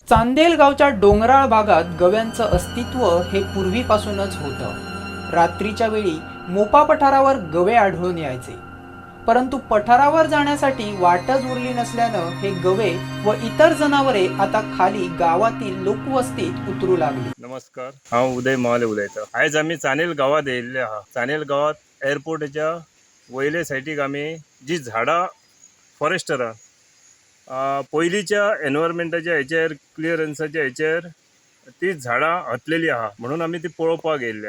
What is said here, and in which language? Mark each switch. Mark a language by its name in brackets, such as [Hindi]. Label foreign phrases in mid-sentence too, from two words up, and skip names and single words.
[Marathi] चांदेल गावच्या डोंगराळ भागात गव्यांचं अस्तित्व हे पूर्वीपासूनच होतं. रात्रीच्या वेळी मोपा पठारावर गवे आढळून यायचे, परंतु पठारावर जाण्यासाठी वाटच उरली नसल्यानं हे गवे व इतर जनावरे आता खाली गावातील लोकवस्तीत उतरू लागली. [Konkani] नमस्कार, हांव उदय महाले उलयतां. आयज आमी चांदेल गांवांत येयल्ले आहा. चांदेल गांवांत एअरपोर्टाच्या वयले सायडीक आमी जी झाडां फॉरेस्टरान पयलींच्या एनवायरमेंटाच्या हेचेर क्लियरन्साच्या हेचेर ती झाडां हतलेली आहा म्हणून आमी ती पळोवपाक येयल्ले.